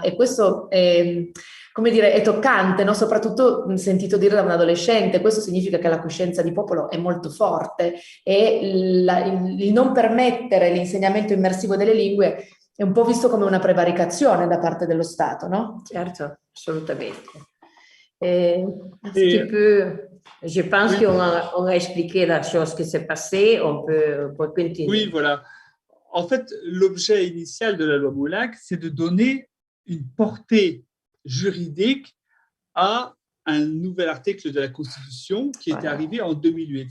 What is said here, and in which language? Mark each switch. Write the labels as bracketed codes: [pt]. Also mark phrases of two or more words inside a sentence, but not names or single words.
[it] E questo è, come dire, è toccante, no? Soprattutto sentito dire da un adolescente. Questo significa che la coscienza di popolo è molto forte e il non permettere l'insegnamento immersivo delle lingue è un po' visto come una prevaricazione da parte dello Stato, no? Certo, assolutamente. [fr] Je pense qu'on a expliqué la chose qui s'est passée, on peut continuer. Oui, voilà. En fait, l'objet initial de la loi Molac, c'est de donner une portée juridique à un nouvel article de la Constitution qui était arrivé en 2008.